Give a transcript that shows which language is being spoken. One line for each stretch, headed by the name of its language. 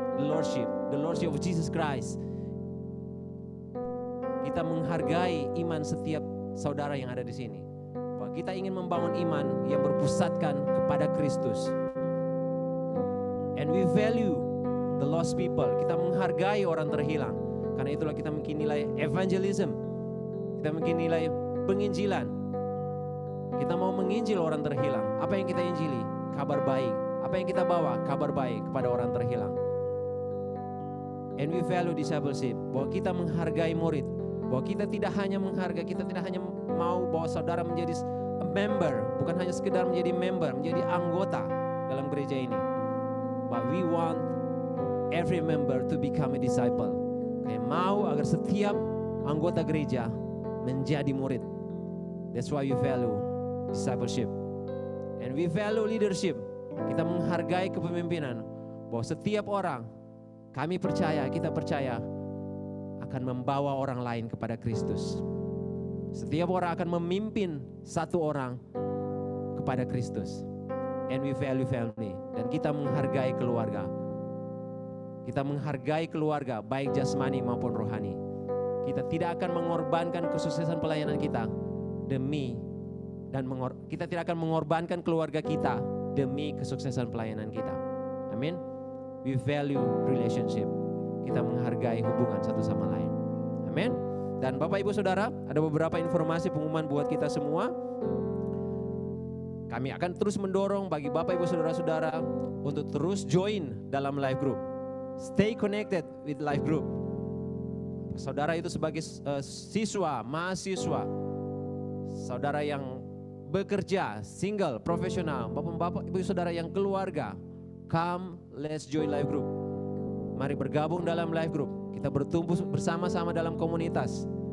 English: The Lordship of Jesus Christ.
Indonesian: Kita menghargai iman setiap saudara yang ada di sini. Bahwa kita ingin membangun iman yang berpusatkan kepada Kristus.
English: And we value the lost people.
Indonesian: Kita menghargai orang terhilang. Karena itulah kita mungkin nilai evangelism. Kita mungkin nilai penginjilan. Kita mau menginjil orang terhilang. Apa yang kita injili? Kabar baik. Apa yang kita bawa? Kabar baik kepada orang terhilang.
English: And we value discipleship.
Indonesian: Bahwa kita menghargai murid. Bahwa kita tidak hanya menghargai, kita tidak hanya mau bahwa saudara menjadi
English: a member,
Indonesian: bukan hanya sekedar menjadi member, menjadi anggota dalam gereja ini.
English: But we want every member to become a disciple.
Indonesian: Kayak mau agar setiap anggota gereja menjadi murid.
English: That's why we value discipleship. And we value leadership.
Indonesian: Kita menghargai kepemimpinan. Bahwa setiap orang, kami percaya, kita percaya akan membawa orang lain kepada Kristus. Setiap orang akan memimpin satu orang kepada Kristus.
English: And we value family.
Indonesian: Dan kita menghargai keluarga. Kita menghargai keluarga, baik jasmani maupun rohani. Kita tidak akan mengorbankan kesuksesan pelayanan kita demi kita tidak akan mengorbankan keluarga kita demi kesuksesan pelayanan kita. Amin.
English: We value relationship.
Indonesian: Kita menghargai hubungan satu sama lain. Amin. Dan Bapak Ibu Saudara, ada beberapa informasi pengumuman buat kita semua. Kami akan terus mendorong bagi Bapak Ibu Saudara-saudara untuk terus join dalam life group.
English: Stay connected with life group.
Indonesian: Saudara itu sebagai siswa, mahasiswa, saudara yang bekerja, single, profesional, Bapak Ibu Saudara yang keluarga,
English: come, let's join life group.
Indonesian: Mari bergabung dalam life group. Kita bertumbuh bersama-sama dalam komunitas.